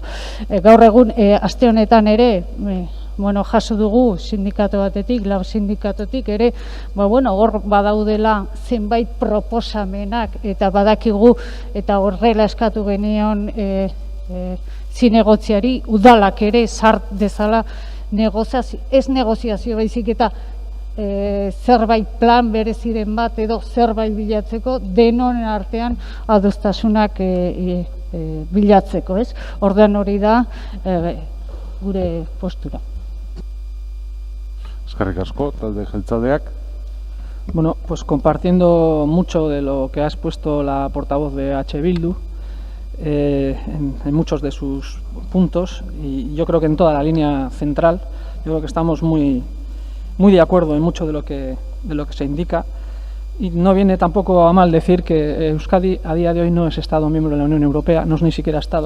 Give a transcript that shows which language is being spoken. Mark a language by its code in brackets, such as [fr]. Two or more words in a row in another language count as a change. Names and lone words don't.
[eu] Gaur egun, aste honetan ere, jaso dugu sindikatu batetik, lab sindikatotik ere, hor badaudela zenbait proposamenak eta badakigu eta horrela eskatu genion zinegotziari, udalak ere sart dezala ez negoziazio baizik eta zerbait plan bereziren bat edo zerbait bilatzeko denon artean adostasunak bilatzeko, ez? Orduan hori da gure postura. Eskerrik asko, talde jeltzaleak. [es] Bueno, pues compartiendo mucho de lo que ha expuesto la portavoz de H. Bildu, en muchos de sus puntos, y yo creo que en toda la línea central, yo creo que estamos muy de acuerdo en mucho de lo que se indica, y no viene tampoco a mal decir que Euskadi a día de hoy no es Estado miembro de la Unión Europea, no es ni siquiera Estado.